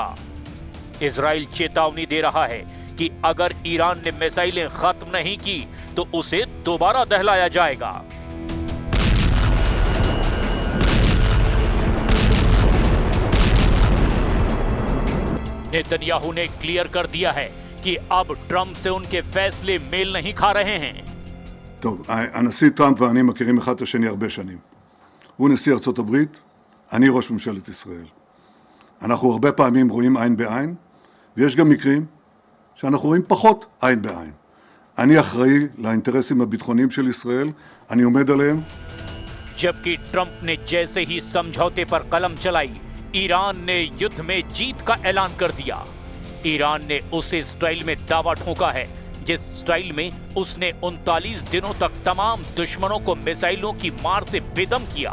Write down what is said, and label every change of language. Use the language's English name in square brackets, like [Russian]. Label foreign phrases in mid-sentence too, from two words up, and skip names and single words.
[Hindi] इजराइल चेतावनी दे रहा है कि अगर ईरान ने मिसाइलें खत्म नहीं की तो उसे दोबारा दहलाया जाएगा। नेतन्याहू ने क्लियर कर दिया है कि अब ट्रंप से उनके फैसले मेल नहीं खा रहे हैं। [Hebrew] טוב, הנשיא טראמפ ואני מכירים אחד את השני הרבה שנים. הוא נשיא ארצות הברית, אני ראש ממשלת ישראל. אנחנו הרבה פעמים רואים עין בעין, ויש גם מקרים שאנחנו רואים פחות עין בעין. אני אחראי לאינטרסים הביטחוניים של ישראל, אני עומד עליהם. [Hindi] जबकि ट्रंप ने जैसे ही समझौते पर कलम चलाई, ईरान ने युद्ध में जीत का ऐलान कर दिया। ईरान ने उसे स्टाइल में दावा ठोका है जिस स्टाइल में उसने 39 दिनों तक तमाम दुश्मनों को मिसाइलों की मार से बेदम किया।